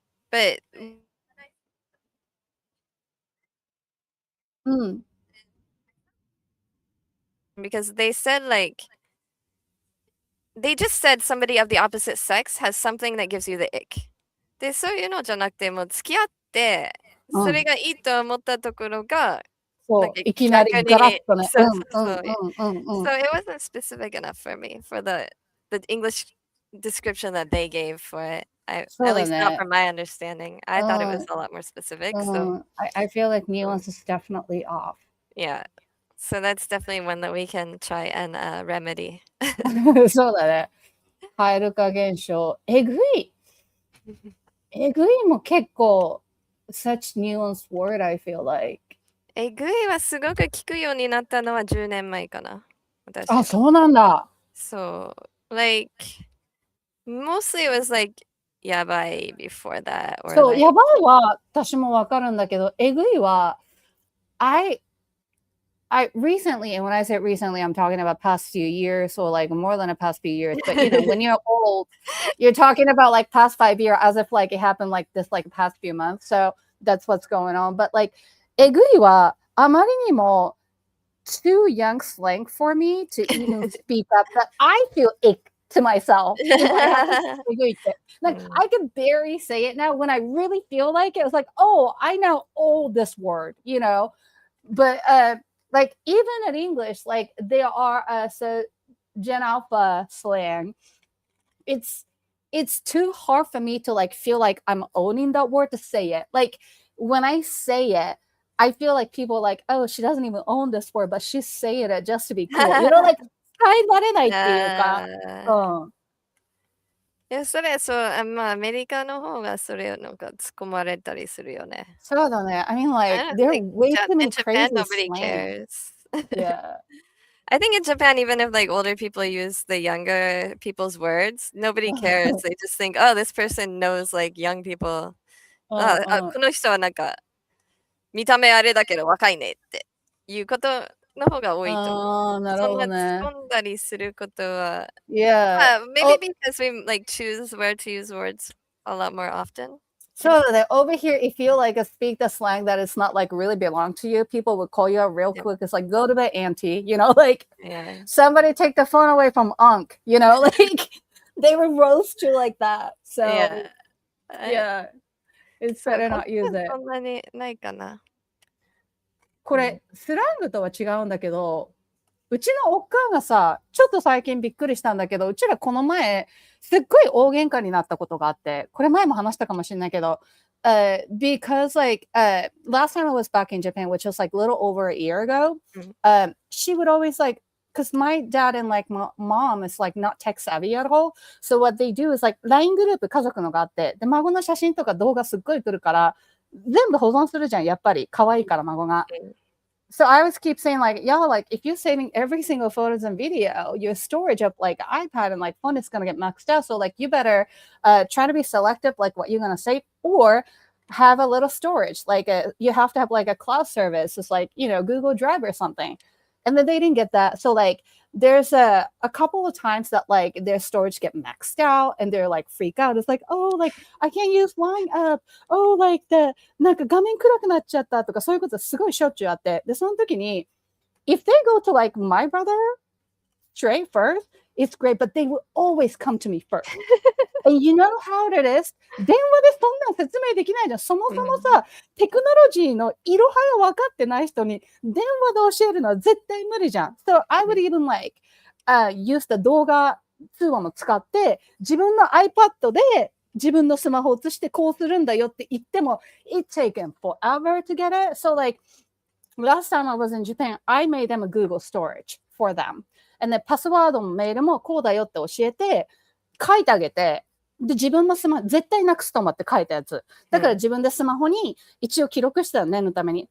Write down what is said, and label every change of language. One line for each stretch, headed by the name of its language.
English: But because they said like they just said somebody of the opposite sex has something that gives you the ick.
Japanese: で、そういうのじゃなくて、もう付き合って、それがいいと思ったところが、そう、いきなりガラッとね。
English: So it wasn't specific enough for me for the English description that they gave for it. At least not from my understanding. I thought it was a lot more specific. So I feel like nuance is definitely off. Yeah. So that's definitely one that we can try and remedy.
Japanese: そうだね。カエル化現象。えぐい。えぐいも結構
English: such nuanced word, I feel like.
Japanese: えぐいはすごく聞くようになったのは10年前かな。あ、そうなんだ。
English: So, like, mostly it was like, やばい before that. Or
Japanese: そう、やばいは私もわかるんだけど、えぐいは、
English: I recently, and when I say recently, I'm talking about past few years, so like more than a past few years. But you know, when you're old, you're talking about like past 5 years as if like it happened like this like past few months. So that's what's going on. But like,
Japanese: えぐいはあまりにも
English: too young slang for me to even speak up that I feel ick to myself. I can barely say it now. When I really feel like it, was like, oh, I know this word, But like even in English, like there are so Gen Alpha slang. It's too hard for me to like feel like I'm owning that word to say it. Like when I say it, I feel like people are like, oh, she doesn't even own this word, but she's saying it just to be cool. Like
Japanese: 使い慣れないっていうか。いや、それ、そう、まあ、アメリカの方がそれをなんか突っ込まれたりするよね。そうだね。
English: I mean, like, there are way too many in Japan, crazy nobody slang. cares. Yeah. I think in Japan, even if like older people use the younger people's words, nobody cares. They just think, oh, this person knows like young people.
Japanese: この人はなんか見た目あれだけど若いねっていうことの方が多いと思う。そんな突っ込んだりすることは。
English: Yeah. Maybe because we like choose where to use words a lot more often. So that over here, if you like speak the slang that is not like really belong to you, people would call you out real quick. It's like, go to bed, auntie, like somebody take the phone away from Unc, like they would roast you like that. So yeah, it's better not use it.
Japanese: そんなにないかな。これ、スラングとは違うんだけど、うちのおっかんがさ、ちょっと最近びっくりしたんだけど、うちらこの前、すっごい大喧嘩になったことがあって、これ前も話したかもしれないけど、
English: because like, last time I was back in Japan, which was like a little over a year ago, she would always like, because my dad and like mom is like not tech savvy at all. So what they do is like,
Japanese: LINE グループ家族のがあって、で、孫の写真とか動画すっごい来るから、全部保存するじゃん、やっぱり。可愛いから孫が。
English: So I always keep saying like, y'all, like if you're saving every single photos and video, your storage of like iPad and like phone is going to get maxed out. So like you better try to be selective like what you're going to save or have a little storage. Like you have to have like a cloud service. It's like, Google Drive or something. And then they didn't get that. So like there's a couple of times that like their storage get maxed out and they're like freak out. It's like, oh, like I can't use Line up. Oh, like
Japanese: なんか画面暗くなっちゃったとかそういうことすごいしょっちゅうあって。で、その時に
English: if they go to like my brother straight first, it's great, but they will always come to me first. And you know how it is?
Japanese: 電話でそんな説明できないじゃん。そもそもさ、テクノロジーのいろはが分かってない人に電話で教えるのは絶対無理じゃん。
English: So I would even like use the
Japanese: 動画通話も使って自分の iPad で自分のスマホを映してこうするんだよって言っても
English: it taken forever to get it. So like last time I was in Japan, I made them a Google storage for them. And then
Japanese: パスワードもメールもこうだよって教えて書いてあげてで、自分のスマホ、絶対なくすと思って書いたやつ。だから自分でスマホに一応記録したの、念のために。